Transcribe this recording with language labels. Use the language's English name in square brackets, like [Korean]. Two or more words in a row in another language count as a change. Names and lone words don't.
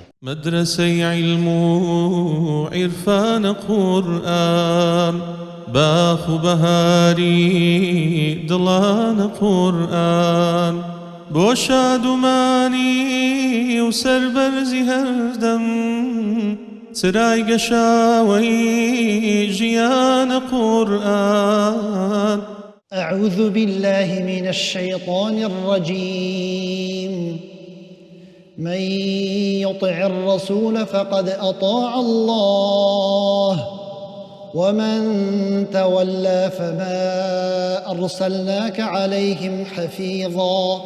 [Central Kurdish] مدرسەی علم و عیرفان قورئان باخ و بەهاری دڵانە قورئان بۆ شادومانی و سەربەرزی هەردەم سرای گەشاوەی ژیانە قورئان. [Arabic] أعوذ بالله من الشيطان الرجيم من يطع الرسول فقد أطاع الله ومن تولى فما أرسلناك عليهم حفيظا